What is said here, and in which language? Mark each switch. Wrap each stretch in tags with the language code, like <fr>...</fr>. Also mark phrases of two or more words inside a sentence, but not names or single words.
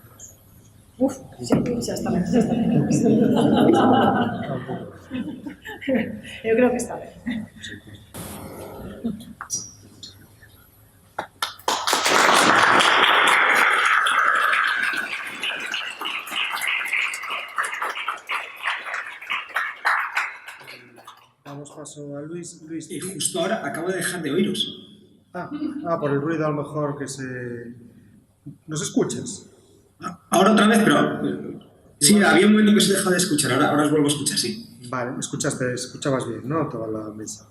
<gl>Uf, xa está ben. Eu creo que está ben.</gl> <es>Damos paso a Luis. Y justo ahora acabo de dejar de oíros. Por el ruido a lo mejor que se... ¿Nos escuchas? Ahora otra vez, pero... Sí, había un momento que se dejó de escuchar, ahora os vuelvo a escuchar, sí. Vale, escuchabas bien, ¿no? Toda la mesa.</es>